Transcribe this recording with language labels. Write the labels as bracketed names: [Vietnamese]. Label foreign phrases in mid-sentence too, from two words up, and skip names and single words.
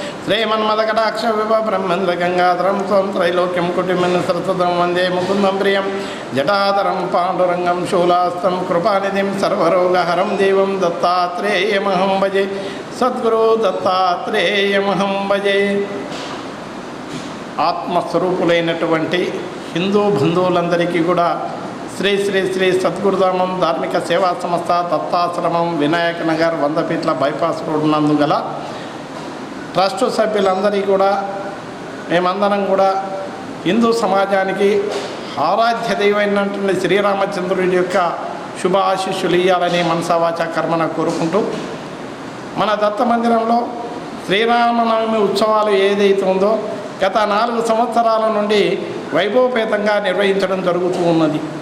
[Sanskrit] श्रीमन्मदकटाक्षविभब्रह्मेन्द्रगङ्गाधरं स्वं त्रैलोक्यं कुटिमन् सरस्वतं वन्दे मुकुन्दं प्रियं जटाधरं पाण्डुरङ्गं शूलास्तं कृपानिधिं सर्वरोगहरं देवं दत्तात्रेयमहं भजे सद्गुरु दत्तात्रेयमहं भजे [Telugu] ఆత్మస్వరూపులైనటువంటి హిందూ బంధువులందరికీ కూడా శ్రీ శ్రీ శ్రీ సద్గురుధామం ధార్మిక సేవా సంస్థ దత్తాశ్రమం వినాయక నగర్ 100 ఫీట్ల [English] bypass road [Telugu] నందు గల ట్రస్ట్ సభ్యులందరికీ కూడా మేమందరం కూడా హిందూ సమాజానికి ఆరాధ్య దైవమైనటువంటి శ్రీరామచంద్రుడి యొక్క శుభ ఆశీస్సులు ఇవ్వాలని మనసావాచ కర్మన కోరుకుంటూ మన దత్త మందిరంలో శ్రీరామనవమి ఉత్సవాలు ఏదైతే ఉందో గత 4 సంవత్సరాల నుండి వైభవపేతంగా నిర్వహించడం జరుగుతూ ఉన్నది.